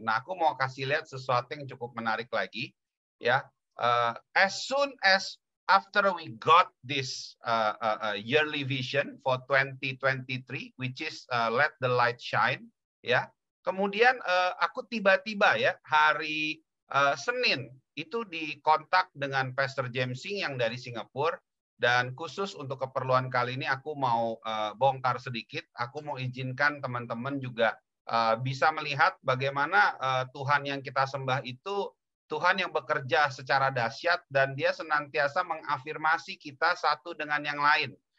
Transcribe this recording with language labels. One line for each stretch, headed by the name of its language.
Indonesian: Nah, aku mau kasih lihat sesuatu yang cukup menarik lagi ya.
English: As soon as after we got this yearly vision for 2023, which is let the light shine, ya.
Indonesian: Kemudian aku tiba-tiba ya hari Senin itu dikontak dengan Pastor James Singh yang dari Singapura, dan khusus untuk keperluan kali ini aku mau bongkar sedikit. Aku mau izinkan teman-teman juga bisa melihat bagaimana Tuhan yang kita sembah itu Tuhan yang bekerja secara dahsyat dan dia senantiasa mengafirmasi kita satu dengan yang lain.